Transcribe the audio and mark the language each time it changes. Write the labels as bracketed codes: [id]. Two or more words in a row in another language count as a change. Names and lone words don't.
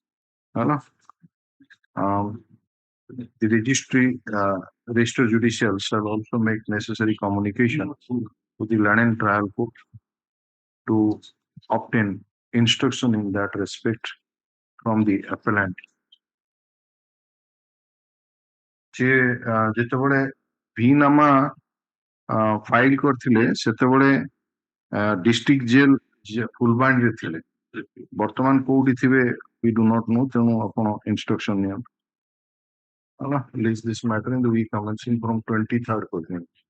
[en] The Register Judicial shall also make necessary communication to the London Trial Court to obtain instruction in that respect from the appellant. [or] ଯେତେବେଳେ ଭିନାମା ଫାଇଲ କରିଥିଲେ ସେତେବେଳେ ଡିଷ୍ଟ୍ରିକ୍ଟ ଜେଲ ଫୁଲବାଣୀରେ ଥିଲେ, ବର୍ତ୍ତମାନ କୋଉଠି ଥିବେ [en] we do not know, [or] ତେଣୁ ଆପଣ instruction ନିଅନ୍ତୁ. [en] List this matter in the week commencing from 23rd percent.